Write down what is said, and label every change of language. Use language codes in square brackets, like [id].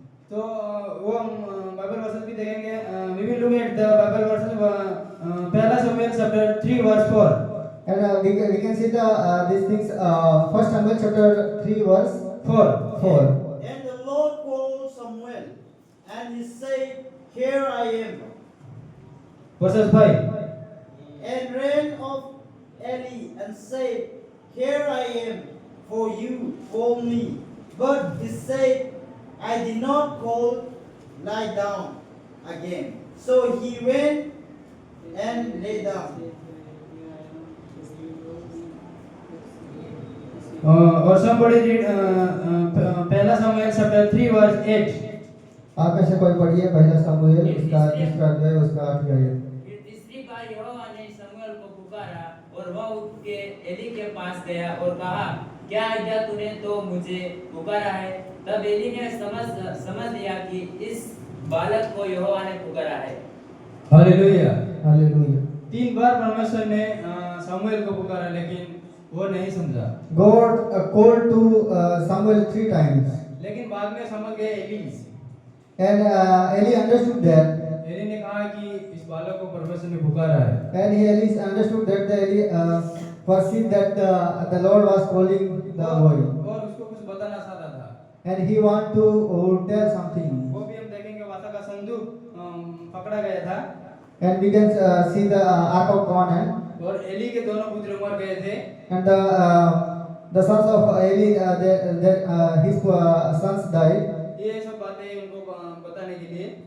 [hi] तो वो हम बाइबल वर्सेस भी देखेंगे। [en] we will look at the Bible verses, [hi] पहला Samuel [en] chapter 3 verse 4। And we can see these things. First Samuel chapter 3 verse 4. And the Lord called Samuel, and he said, Here I am. verses 5। And ran of Eli and said, Here I am, for you called me. But he said, I did not call, lie down again. So he went and lay down. और somebody read [hi] पहला Samuel [en] chapter 3 verse 8। [hi] आप में से कोई पढ़िए पहला सामुएल उसका तीसरा अध्याय उसका 8वां आयत। फिर तीसरी बार यहोवा ने शमूएल को पुकारा और वह उठ के एली के पास गया और कहा, क्या आज्ञा तूने तो मुझे पुकारा है? तब एली ने समझ लिया कि इस बालक को यहोवा ने पुकारा है। हालेलुया। हालेलुया। 3 बार परमेश्वर ने समूएल को पुकारा, लेकिन वो नहीं समझा। [en] God called to Samuel 3 times. [hi] लेकिन बाद में समझ गए Eli. [en] And Eli understood that. [hi] Eli ने कहा कि इस बालक को परमेश्वर ने पुकारा है। [en] And Eli understood that Eli perceived that the Lord was calling the boy. [hi] और उसको कुछ बताना चाहता था। [en] And he want to tell something. [hi] वो भी हम देखेंगे, वाचा का संदूक पकड़ा गया था। [en] And we can see the Ark of Covenant. [hi] और एली के दोनों पुत्र मर गए थे। [en] And the sons of Eli, his sons died. [hi] ये सब बातें उनको बताने के लिए